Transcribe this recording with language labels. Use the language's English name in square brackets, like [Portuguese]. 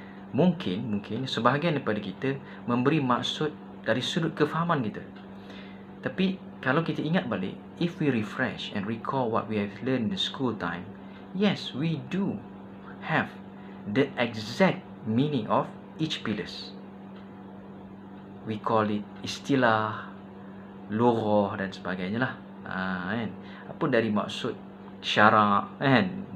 [Malay] Mungkin sebahagian daripada kita memberi maksud dari sudut kefahaman kita. Tapi kalau kita ingat balik, [English] if we refresh and recall what we have learned in the school time, yes, we do have the exact meaning of each pillars. We call it [Malay] istilah, lughah dan sebagainya lah. Apa dari maksud syarak kan?